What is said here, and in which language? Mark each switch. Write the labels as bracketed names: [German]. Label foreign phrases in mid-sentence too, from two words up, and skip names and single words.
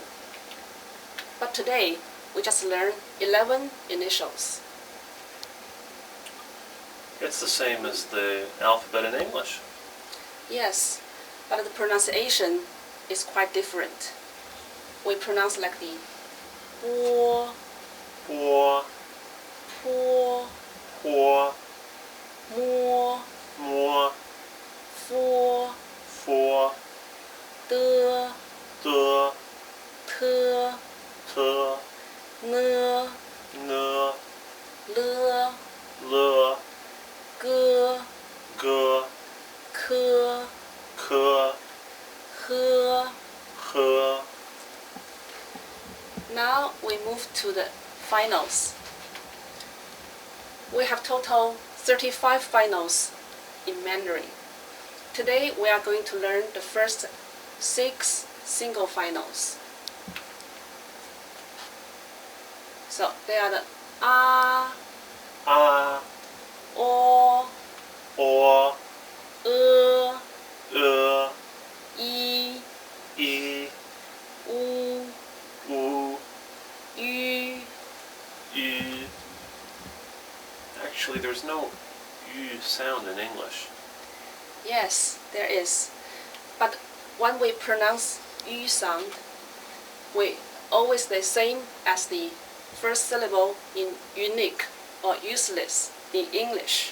[English] But today, we just learn 11 initials. It's the same as the alphabet in English. Yes, but the pronunciation is quite different. We pronounce like the bo, [Chinese] Bo, po, ho, mo, mo, fo, fo, de, de, te, te, ne, ne, le, le, ge, ge, ke, ke, he. he. [English] Now we move to the finals. We have total 35 finals in Mandarin. Today we are going to learn the first 6 single finals. So they are the a, [Chinese] A, o, o, e, e, i, i, u, u, ü. u. [English] Actually, there's no u sound in English. Yes, there is. But when we pronounce ü sound, we always the same as the first syllable in unique or useless in English.